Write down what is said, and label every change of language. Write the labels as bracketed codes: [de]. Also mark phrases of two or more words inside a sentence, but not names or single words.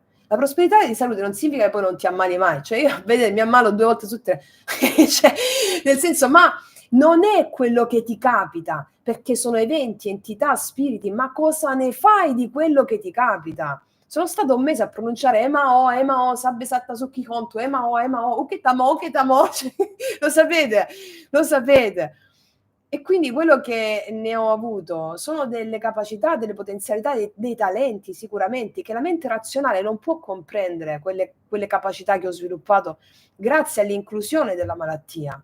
[it] La prosperità di salute non significa che poi non ti ammali mai, cioè io vedete, mi ammalo 2 volte su 3, cioè, nel senso, ma non è quello che ti capita, perché sono eventi, entità, spiriti, ma cosa ne fai di quello che ti capita? Sono stato un mese a pronunciare Emao, [pi] sabbe satta [it] su chi conto, Emao, o che tamo, cioè, lo sapete. E quindi quello che ne ho avuto sono delle capacità, delle potenzialità, dei talenti sicuramente, che la mente razionale non può comprendere, quelle capacità che ho sviluppato grazie all'inclusione della malattia.